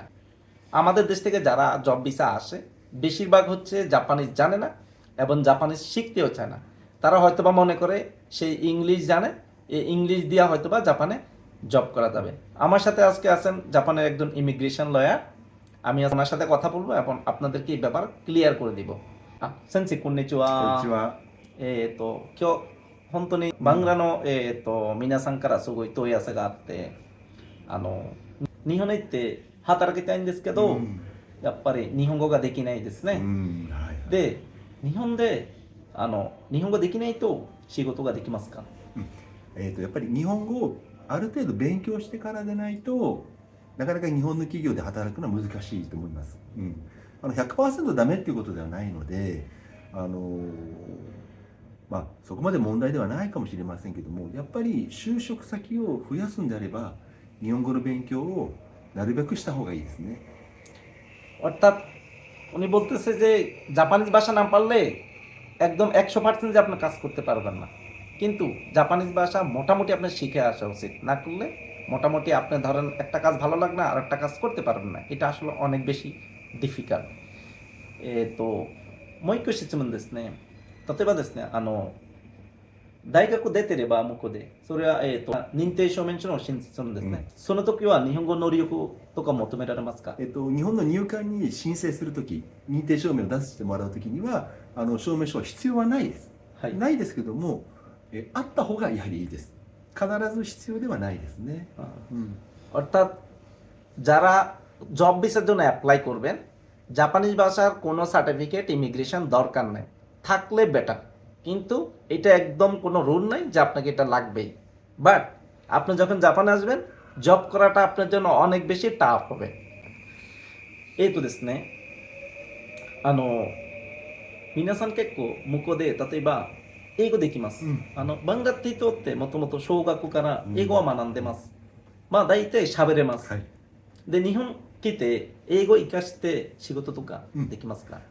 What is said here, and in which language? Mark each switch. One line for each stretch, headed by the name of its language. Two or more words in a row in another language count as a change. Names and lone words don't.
Bangla: আমাদের দেশ থেকে যারা
English: job visa
Bangla: আসে, বেশিরভাগ হচ্ছে জাপানিজ জানে না এবং জাপানিজ শিখতেও চায় না। তারা হয়তোবা মনে করে সেই ইংলিশ জানে, এই ইংলিশ দিয়া হয়তোবা জাপানে জব করা যাবে। আমার সাথে আজকে আছেন জাপানের একজন
English: immigration lawyer.
Bangla: আমি ওনার সাথে কথা বলবো এবং আপনাদেরকে এই ব্যাপার ক্লিয়ার করে দিব।
Japanese: 先生 こんにちは. こんにちは。今日本当にバングラの、皆さんからすごい問い合わせがあって、日本に行って働きたいんですけど、やっぱり日本語ができないですね。はい。で、日本で日本語できないと仕事ができますか？やっぱり日本語をある程度勉強してからでないとなかなか日本の企業で働くのは難しいと思います。100% ダメっていうことではないので、あのそこまで問題ではないかもしれませんけども、やっぱり就職先を増やすんであれば日本語の勉強をなるべくした方がいいですね。
Bangla: অর্থাৎ উনি বলতেছে যে জাপানিজ ভাষা না পারলে একদম 100% যে আপনি কাজ করতে পারবেন না, কিন্তু জাপানিজ ভাষা মোটামুটি আপনার শিখে আসা উচিত। না করলে মোটামুটি আপনি ধরেন একটা কাজ ভালো লাগে না আর একটা কাজ করতে পারবেন না, এটা আসলে অনেক বেশি ডিফিকাল্ট।
Japanese: তো もう一個質問ですね。例えばですね、大学出てれば向こうで、それは、認定証明書の申請するんですね。その時は日本語能力とか求められますか？日本の入管に申請するとき、認定証明を出してもらうときには証明書は必要はないです、はい、ないですけども、あった方がやはりいいです。必ず必要ではないですね。
Bangla: অর্থাৎ যারা
English: job visa
Bangla: জন্য অ্যাপ্লাই করবেন, জাপানিজ ভাষার কোনো সার্টিফিকেট ইমিগ্রেশন দরকার নেই, থাকলে বেটার। কিন্তু এটা একদম কোনো রুল নাই যে আপনাকে এটা লাগবেই। বাট আপনি যখন জাপানে আসবেন, জব করাটা আপনার জন্য অনেক বেশি টাফ হবে।
Japanese: ですね、皆さん結構向こうで例えば英語できます。バンガティトってもともと小学校から英語は学んでます。まあ大体喋れます。はい、で、日本来て英語活かして仕事とかできますか？